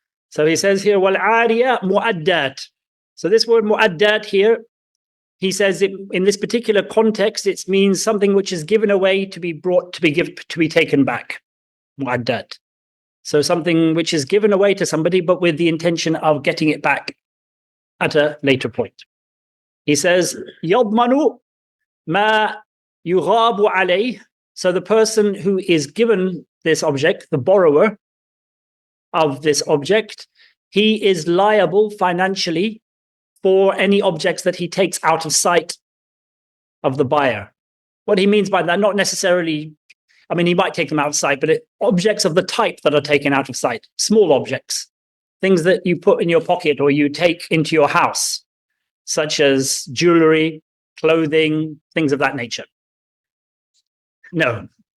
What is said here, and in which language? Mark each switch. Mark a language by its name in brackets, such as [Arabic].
[English] So he says here, [Arabic] wal ariya mu'addat. [English] So this word mu'addat here, he says in this particular context, it means something which is given away to be taken back. Mu'addat. So something which is given away to somebody, but with the intention of getting it back at a later point. [Arabic] He says, يضمن ما يغاب عليه. [English] So the person who is given this object, the borrower of this object, he is liable financially for any objects that he takes out of sight of the buyer. What he means by that, not necessarily, I mean, he might take them out of sight, but objects of the type that are taken out of sight, small objects, things that you put in your pocket or you take into your house, such as jewelry, clothing, things of that nature. No.